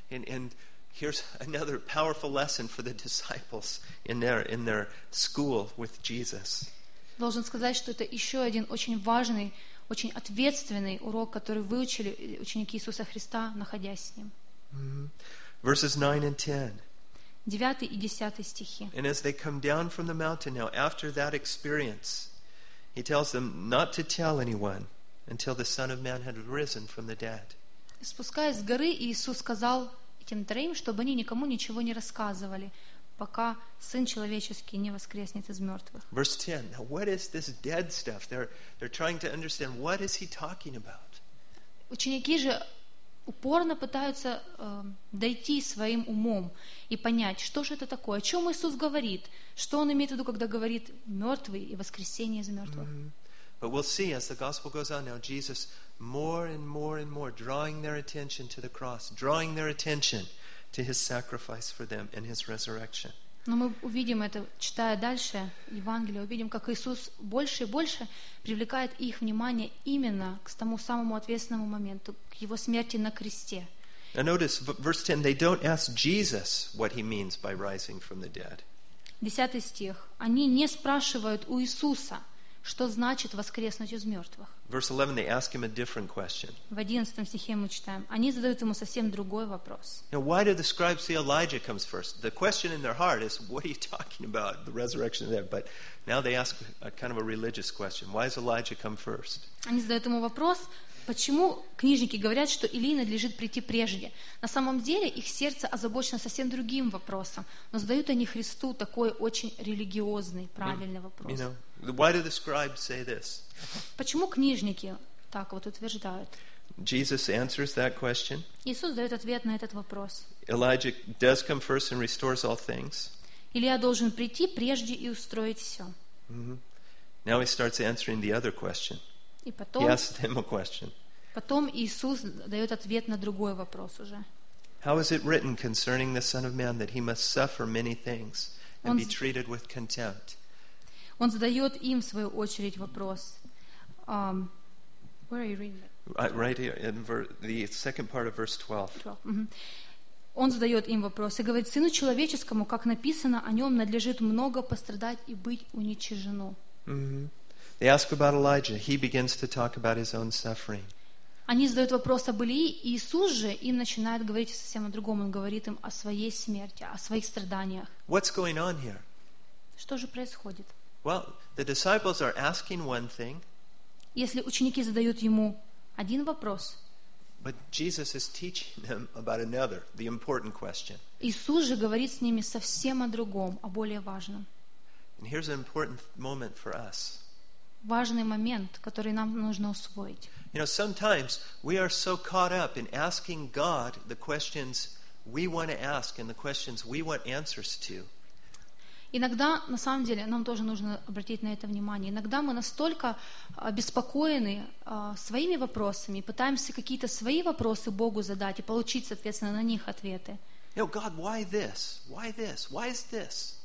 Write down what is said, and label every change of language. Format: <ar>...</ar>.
<en>And here's another powerful lesson for the disciples in their school with Jesus.</en> <ru>Должен сказать, что это еще один очень важный, очень ответственный урок, который выучили ученики Иисуса Христа, находясь с ним.</ru> <en>Verses 9 and 10.</en> <ru>9 и 10 стихи.</ru> <en>And as they come down from the mountain now, after that experience, he tells them not to tell anyone until the Son of Man had risen from the dead.</en> <ru>Спускаясь с горы, Иисус сказал этим троим, чтобы они никому ничего не рассказывали, пока Сын Человеческий не воскреснет из мертвых.</ru> <en>Verse 10. Now what is this dead stuff? They're trying to understand what is he talking about.</en> <ru>Ученики же упорно пытаются дойти своим умом и понять, что же это такое, о чем Иисус говорит, что он имеет в виду, когда говорит мертвый и воскресение из мертвых. Mm-hmm.</ru> <en>But we'll see as the gospel goes on now, Jesus more and more and more drawing their attention to the cross, drawing their attention to his sacrifice for them and his resurrection.</en> <ru>Но мы увидим это, читая дальше Евангелие, увидим, как Иисус больше и больше привлекает их внимание именно к тому самому ответственному моменту, к его смерти на кресте.</ru> <en>Now notice, verse 10, they don't ask Jesus what he means by rising from the dead.</en> <ru>10 стих. Они не спрашивают у Иисуса, что значит воскреснуть из мертвых.</ru> <en>Verse 11, they ask him a different question.</en> <ru>В 11 стихе мы читаем, они задают ему совсем другой вопрос.</ru> <en>Now, why do the scribes see Elijah comes first? The question in their heart is, what are you talking about, the resurrection of the dead? But now they ask a kind of a religious question. Why does Elijah come first?</en> <ru>Они задают ему вопрос, почему книжники говорят, что Илии надлежит прийти прежде? На самом деле их сердце озабочено совсем другим вопросом, но задают они Христу такой очень религиозный, правильный вопрос.</ru> <en>You know, why do the scribes say this?</en> <ru>Почему книжники так вот утверждают?</ru> <en>Jesus answers that question.</en> <ru>Иисус дает ответ на этот вопрос.</ru> <en>Elijah does come first and restores all things.</en> <ru>Илия должен прийти прежде и устроить все.</ru> <en>Mm-hmm. Now he starts answering the other question.</en> <ru>И потом,</ru> <en>he asks them a question.</en> <ru>Потом Иисус дает ответ на другой вопрос уже.</ru> <en>How is it written concerning the Son of Man that he must suffer many things and be treated with contempt?</en> <ru>Он задает им, в свою очередь, вопрос.</ru> <en>Where are you reading that? Right here, in the second part of verse 12. 12. Mm-hmm.</en> <ru>Он задает им вопрос и говорит, Сыну Человеческому, как написано, о нем надлежит много пострадать и быть уничижено.</ru> <en>Mm-hmm. They ask about Elijah. He begins to talk about his own suffering.</en> <ru>Они задают вопрос об Илии, и Иисус же им начинает говорить совсем о другом. Он говорит им о своей смерти, о своих страданиях.</ru> <en>What's going on here?</en> <ru>Что же происходит?</ru> <en>Well, the disciples are asking one thing.</en> <ru>Если ученики задают ему один вопрос.</ru> <en>But Jesus is teaching them about another, the important question.</en> <ru>Иисус же говорит с ними совсем о другом, о более важном.</ru> <en>And here's an important moment for us.</en> <ru>Важный момент, который нам нужно усвоить.</ru> <en>You know, sometimes we are so caught up in asking God the questions we want to ask and the questions we want answers to.</en> <ru>Иногда, на самом деле, нам тоже нужно обратить на это внимание. Иногда мы настолько обеспокоены своими вопросами, пытаемся какие-то свои вопросы Богу задать и получить, соответственно, на них ответы.</ru> <en>You know, God, why this? Why this? Why is this?</en>